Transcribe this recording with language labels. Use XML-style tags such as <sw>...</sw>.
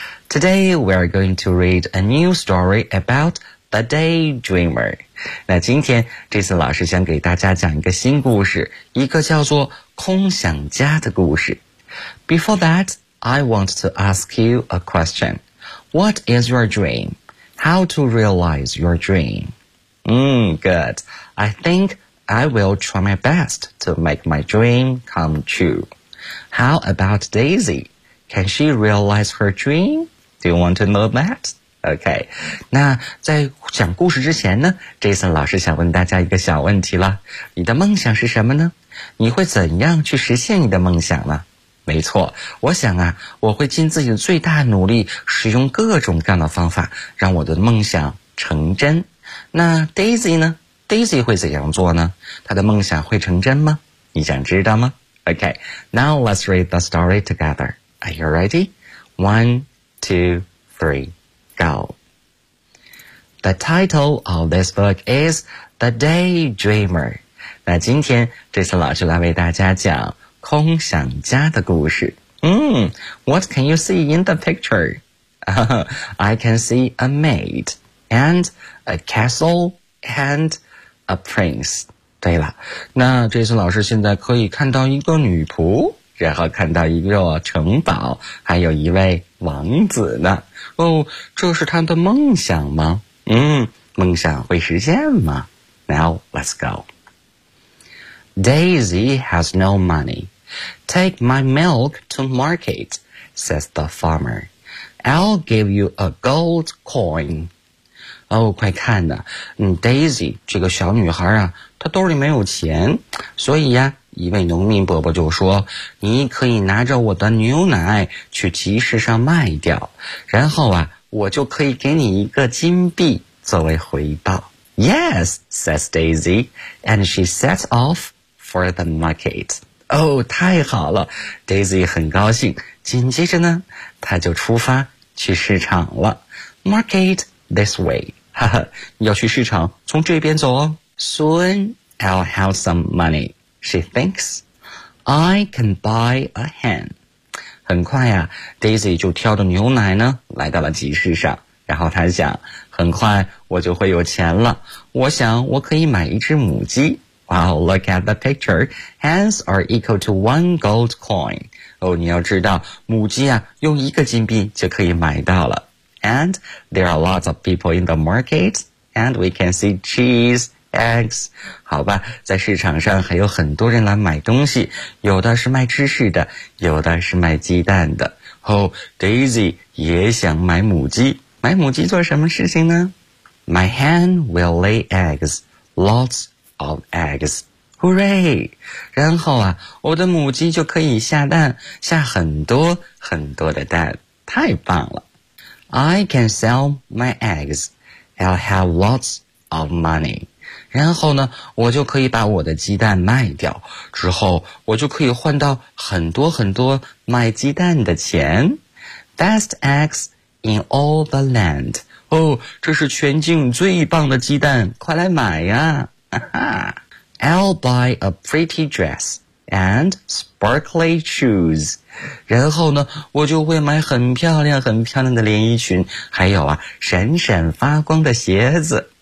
<en>Today we are going to read a new story about the daydreamer.</en> <zh>那今天 Jason 老师想给大家讲一个新故事，一个叫做空想家的故事。</zh> <en>Before that, I want to ask you a question. What is your dream? How to realize your dream? Good. I think I will try my best to make my dream come true. How about Daisy? Can she realize her dream? Do you want to know that? Okay.</en> <zh>那在讲故事之前呢， Jason 老师想问大家一个小问题了。你的梦想是什么呢？你会怎样去实现你的梦想呢？没错，我想啊，我会尽自己的最大努力，使用各种各样的方法，让我的梦想成真。那 Daisy 呢？Daisy 会怎样做呢？她的梦想会成真吗？你想知道吗？</zh> <en>OK, now let's read the story together. Are you ready? 1, 2, 3, go. The title of this book is The Daydreamer.</en> <zh>那今天这次老师来为大家讲空想家的故事。</zh> <en>What can you see in the picture? I can see a maid and a castle and a prince.</en> <zh>对了，那这次老师现在可以看到一个女仆，然后看到一个城堡，还有一位王子呢。哦，这是他的梦想吗？梦想会实现吗？</zh> <en>Now let's go. Daisy has no money.Take my milk to market, says the farmer. I'll give you a gold coin.</en> <zh>哦，快看呐，Daisy 这个小女孩啊，她兜里没有钱，所以呀，一位农民伯伯就说，你可以拿着我的牛奶去集市上卖掉，然后啊，我就可以给你一个金币作为回报。</zh> <en>Yes, says Daisy, and she sets off for the market.</en> <zh>哦，太好了 ,Daisy 很高兴，紧接着呢，她就出发去市场了。</zh> <en>Market this way,</en> <zh>哈哈，要去市场，从这边走哦。</zh> <en>Soon, I'll have some money. She thinks, I can buy a hen.</en> <zh>很快啊 ,Daisy 就挑着牛奶呢来到了集市上。然后她想，很快我就会有钱了。我想我可以买一只母鸡。</zh> <en>Wow, look at the picture. Hens are equal to one gold coin.</en> <zh>哦，你要知道，母鸡啊，用一个金币就可以买到了。</zh> <en>And there are lots of people in the market, and we can see cheese.</en> <zh>Eggs, 好吧，在市场上还有很多人来买东西，有的是卖芝士的，有的是卖鸡蛋的。 Oh, Daisy 也想买母鸡，买母鸡做什么事情呢？</zh> <en>My hen will lay eggs, lots of eggs. Hooray!</en> <zh>然后啊，我的母鸡就可以下蛋，下很多很多的蛋，太棒了。</zh> <en>I can sell my eggs, I'll have lots of money.</en> <zh>然后呢，我就可以把我的鸡蛋卖掉，之后我就可以换到很多很多卖鸡蛋的钱。</zh> <en>Best eggs in all the land.</en> <zh>哦，这是全境最棒的鸡蛋，快来买呀！哈哈。</zh> <en>I'll buy a pretty dress and sparkly shoes.</en> <zh>然后呢，我就会买很漂亮很漂亮的连衣裙，还有啊，闪闪发光的鞋子。</zh>